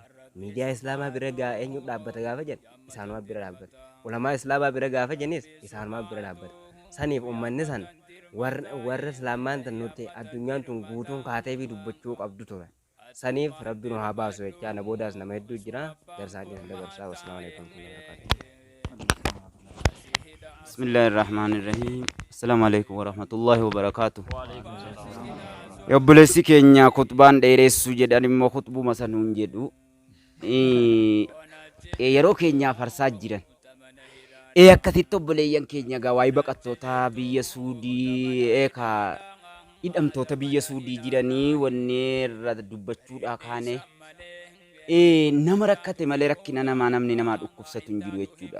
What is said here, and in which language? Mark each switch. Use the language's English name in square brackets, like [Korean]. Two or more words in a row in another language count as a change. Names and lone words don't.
[Oromo] Miidiyaa islaamaa bira eenyu dhaabbata gaafa jedhe isaanuma bira dhaabbata. Ulamaa islaamaa bira gaafa jennis isaanuma bira dhaabbata. Saniif uummanni san warra islaamaan tan nuti addunyaan tun guutuun kaatee fi dubbachuu qabdu ture. Saniif rabbi nu haa baasu jechaa na boodaas nama hedduu jira garsaanii dabarsaa. [Arabic] والسلام عليكم. بسم الله الرحمن الرحيم. السلام عليكم ورحمة الله وبركاته. [Oromo] Obboleessi keenya khutbaan dheeressu jedhan immoo khutbuma sanuun jedhu yeroo keenyaaf harsaa jiran akkasitti obboleeyyan keenya gawaayii baqattootaa biyya Suudii ka hidhamtoota biyya Suudii jiranii wanni irra dubbachuudhaa kaane nama rakkate malee rakkina namaa namni namaa dhukkubsatu hin jiru jechuudha.